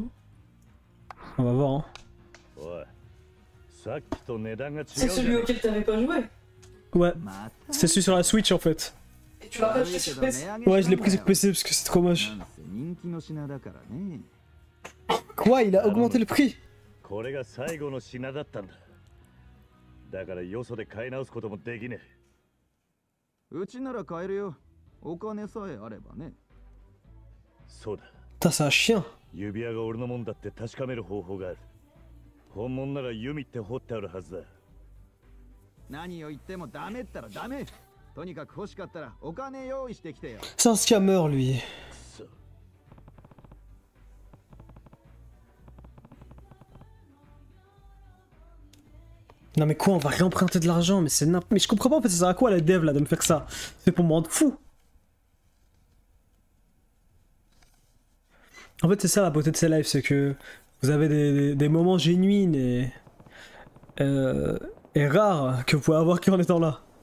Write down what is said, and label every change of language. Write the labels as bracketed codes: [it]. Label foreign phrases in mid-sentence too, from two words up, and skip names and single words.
[fr] On va voir. Hein. C'est celui auquel t'avais pas joué? Ouais. C'est celui sur la Switch en fait. Et tu l'as pas acheté sur PC? Ouais, je l'ai pris sur PC parce que c'est trop moche. Quoi? Il a augmenté le prix? [ja] だからよそで買い直すこともできねえ。うちなら買えるよ。お金さえあればね。そうだ。 [fr] Putain, c'est un chien. [ja] 指輪が俺のもんだって確かめる方法がある。本物なら弓って掘ってあるはずだ。何を言ってもダメったらダメ。とにかく欲しかったらお金用意してきてよ。 [fr] C'est un scammer lui. Non mais quoi, on va réemprunter de l'argent, mais c'est n'importe... Mais je comprends pas en fait, ça sert à quoi la dev là de me faire ça? C'est pour me rendre fou. En fait c'est ça la beauté de ces lives, c'est que vous avez des moments génuins et rares que vous pouvez avoir qu'en étant là.